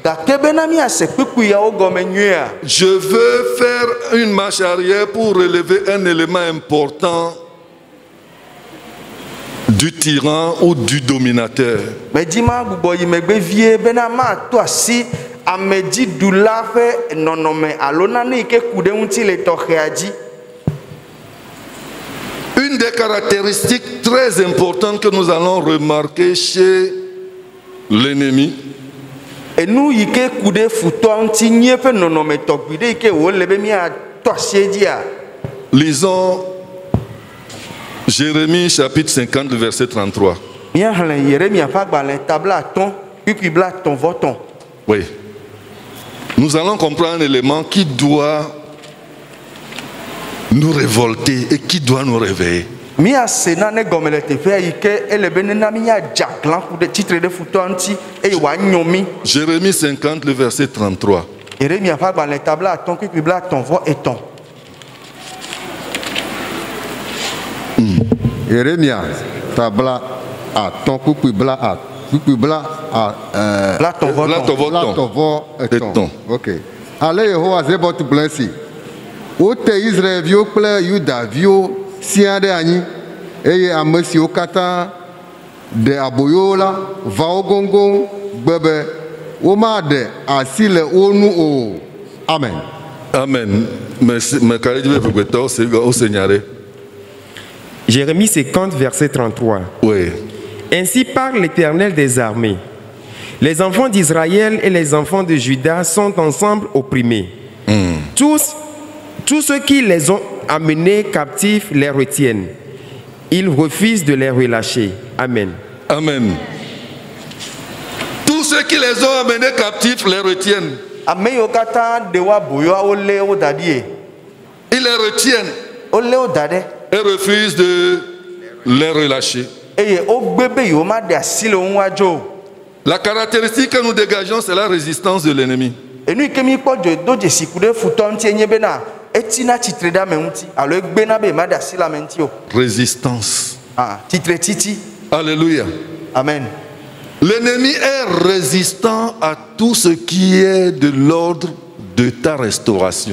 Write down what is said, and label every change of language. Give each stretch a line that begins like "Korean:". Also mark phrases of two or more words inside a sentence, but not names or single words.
French: Je veux faire une marche arrière pour relever un élément important du tyran ou du dominateur.
Ewe: amedzi dula ƒe nɔnɔme alo nane yi ke ku ɖe ŋuti le tɔxea dzi.
French: Une des caractéristiques très importantes que nous allons remarquer chez l'ennemi,
Ewe: Enu yi ke ku ɖe futɔa ŋuti nye ƒe nɔnɔme tɔgbi ɖe yi ke wòle be miatɔ asie dzia.
French: lisons Jérémie chapitre 50 verset 33.
Ewe: Míaxlẽ Yeremia ƒe agbalẽ tabla atɔ̃ kpikpi bla atɔ̃ vɔ tɔ̃.
French: Oui. Nous allons comprendre un élément qui doit nous révolter et qui doit nous réveiller.
Ewe: Míase nane gɔme le teƒea yi ke ele be nena míadze aglã ku ɖe tsitre ɖe futɔa ŋuti eye wòanyo mí.
French: Jérémie 50, le verset 33.
Ewe: Yeremia ƒe agbalẽ tabla atɔ̃ kpikpi bla atɔ̃ vɔ etɔ̃. Yeremia tabla atɔ̃ kpukpui bla Bla atɔ̃ vɔ tɔ̃. latɔvɔ etɔ̃. Etɔ̃. Ok. Ale Yehowa Zebɔt gblɔe si. Wote Israelviwo kple Yudaviwo sia ɖe anyi eye ame siwo katã ɖe aboyo la va wo goŋgoŋ gbe be womaɖe asi le wo nu o. Amen. Amen.
French: Mais quand je vais vous dire, c'est au Seigneur. Jérémie 50, verset 33. Oui. Ainsi parle l'Éternel des armées. Les enfants d'Israël et les enfants de Juda sont ensemble opprimés. Tous ceux qui les ont amenés captifs les retiennent. Ils refusent de les relâcher. Amen. Amen. Tous ceux qui les ont amenés captifs les retiennent.
Ewe: Ame yiwo katã ɖe wo aboyoa wolé wo da ɖie.
French: Ils les retiennent
Ewe: Wolé wo da ɖe
French: et refusent de les relâcher.
Ewe: eye wogbe be yewo maɖe asi le wo ŋu adzo o.
French: La caractéristique que nous dégageons, c'est la résistance de l'ennemi.
Ewe: Enu yi ke míkpɔ do dzesi ku ɖe futɔ ŋuti nye bena etina tsitre ɖe ame ŋuti alo egbena be maɖe asi le ame ŋuti o.
French: Résistance.
Ewe: Tsitre titi.
French: Alléluia. Amen. L'ennemi est résistant à tout ce qui est de l'ordre de ta restauration.